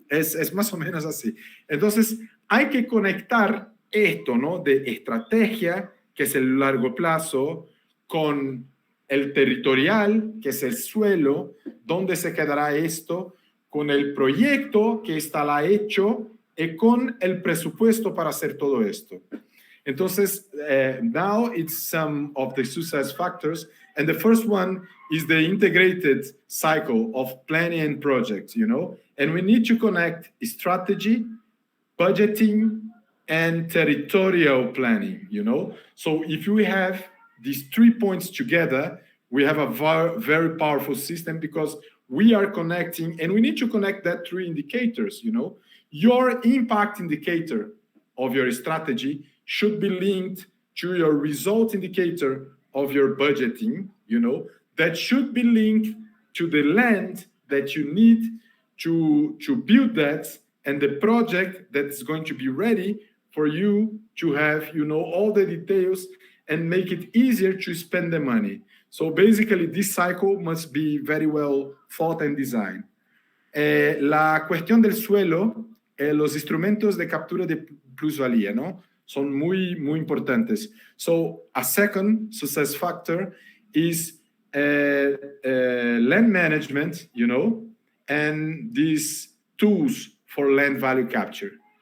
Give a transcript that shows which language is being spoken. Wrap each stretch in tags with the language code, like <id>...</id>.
<es>Es más o menos así. Entonces, hay que conectar esto, ¿no? De estrategia, que es el largo plazo, con el territorial, que es el suelo, dónde se quedará esto, con el proyecto que estará hecho y con el presupuesto para hacer todo esto. Entonces,</es> <en>now it's some of the success factors, and the first one is the integrated cycle of planning and projects, you know, and we need to connect strategy, budgeting, and territorial planning, you know. So if we have these 3 points together, we have a very powerful system, because we are connecting, and we need to connect that 3 indicators, you know. Your impact indicator of your strategy should be linked to your result indicator of your budgeting, you know. That should be linked to the land that you need to build that, and the project that's going to be ready for you to have, you know, all the details and make it easier to spend the money. So basically, this cycle must be very well thought and designed.</en> <es>La cuestión del suelo, los instrumentos de captura de plusvalía, ¿no? Son muy, muy importantes.</es> <en>So a second success factor is land management, you know, and these tools for land value capture.</en>